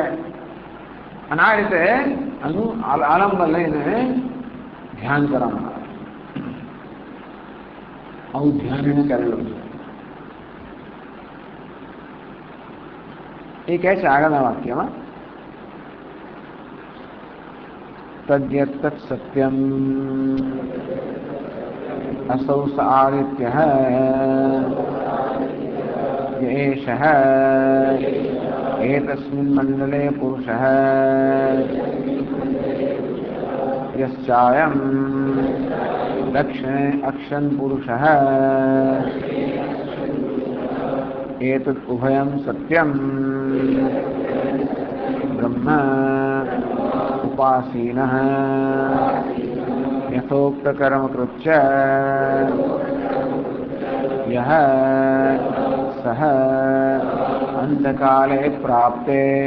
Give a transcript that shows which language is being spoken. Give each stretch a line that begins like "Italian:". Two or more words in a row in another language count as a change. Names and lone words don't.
Gujarati: અને આ રીતે આનું આલંબન લઈને ધ્યાન કરવામાં આવે. આવું ધ્યાન એને કરેલું છે. એ કહે છે આગળના વાક્યમાં
Sanskrit: તદ્યત તત્ સત્યમ असौ स आदित्यः एषः एतस्मिन् मण्डले पुरुषः यश्चायं दक्षिणे अक्षन् पुरुषः एतत् उभयं सत्यं ब्रह्म उपासीनः यथोक्तकर्म कृत्य यः सः अंतकाले प्राप्ते